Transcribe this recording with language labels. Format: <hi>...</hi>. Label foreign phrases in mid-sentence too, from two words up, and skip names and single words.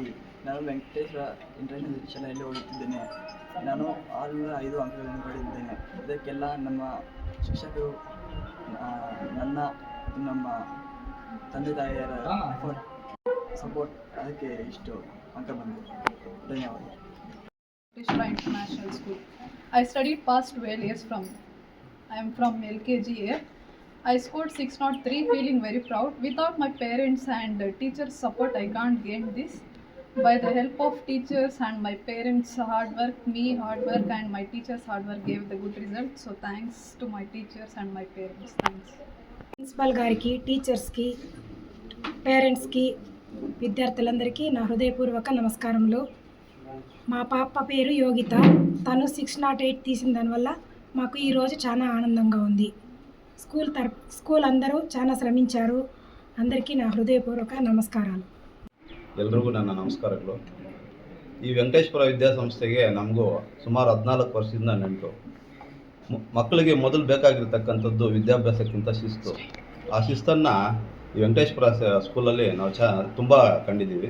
<kn>ನಾನು ವೆಂಕಟೇಶ್ವರ ಇಂಟರ್ನ್ಯಾಷನಲ್ ಶಾಲೆಯಲ್ಲಿ ಓದುತ್ತಿದ್ದೇನೆ. ನಾನು 605 ಅಂಕಗಳನ್ನು ಪಡೆದಿದ್ದೇನೆ. ಇದಕ್ಕೆಲ್ಲ ನಮ್ಮ ಶಿಕ್ಷಕರು, ನಮ್ಮ ತಂದೆ ತಾಯಿಯರ ಸಪೋರ್ಟ್, ಅದಕ್ಕೆ ಇಷ್ಟು ಅಂಕ ಬಂದಿದೆ. ಧನ್ಯವಾದ.</kn> <en>Venkateshwara International School. I studied past 12 years I am from LKG here. I scored 603, feeling very proud. Without my parents and teachers' support, I can't gain this. By the help of teachers and my parents' hard work, and my teachers' hard work gave the good result. So thanks to my teachers and my parents. Thanks.</en> <te>ప్రిన్సిపల్ గారికి, టీచర్స్కి, పేరెంట్స్కి, విద్యార్థులందరికీ నా హృదయపూర్వక నమస్కారములు. మా పాప పేరు యోగిత. తను 608 తీసిన దానివల్ల మాకు ఈరోజు చాలా ఆనందంగా ఉంది. స్కూల్ అందరూ చాలా శ్రమించారు. అందరికీ నా హృదయపూర్వక నమస్కారాలు.</te> <kn>ಎಲ್ರಿಗೂ ನನ್ನ ನಮಸ್ಕಾರಗಳು. ಈ ವೆಂಕಟೇಶ್ವರ ವಿದ್ಯಾಸಂಸ್ಥೆಗೆ ನಮಗೂ ಸುಮಾರು 14 ವರ್ಷದಿಂದ ನೆಂಟು. ಮಕ್ಕಳಿಗೆ ಮೊದಲು ಬೇಕಾಗಿರ್ತಕ್ಕಂಥದ್ದು ವಿದ್ಯಾಭ್ಯಾಸಕ್ಕಿಂತ ಶಿಸ್ತು. ಆ ಶಿಸ್ತನ್ನು ಈ ವೆಂಕಟೇಶ್ವರ ಸ್ಕೂಲಲ್ಲಿ ನಾವು ತುಂಬ ಕಂಡಿದ್ದೀವಿ.</kn>